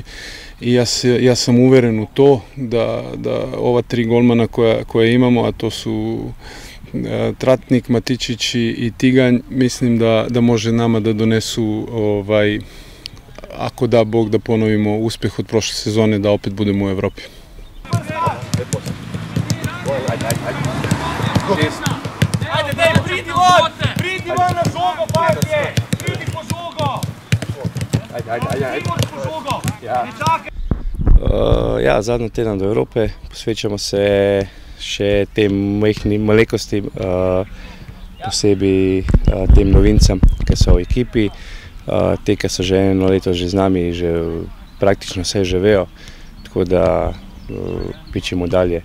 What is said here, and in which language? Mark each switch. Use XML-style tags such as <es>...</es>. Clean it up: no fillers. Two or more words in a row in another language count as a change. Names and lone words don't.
<sr>I ja sam uveren u to da ova 3 golmana koje imamo, a to su Tratnik, Matičić i Tiganj, mislim da može nama da donesu, ako da Bog, da ponovimo uspeh od prošle sezone, da opet budemo u Evropi.</sr> <sl>Pridi van na žogo, partije! Pridi po žogo! Pridi po žogo! Ja, zadnji teden do Evrope, posvečamo se še tem majhnim malekostim, posebej tem novincem, ki so v ekipi, te, ki so že eno leto že z nami, že praktično vse že vejo, tako da pičimo dalje.</sl>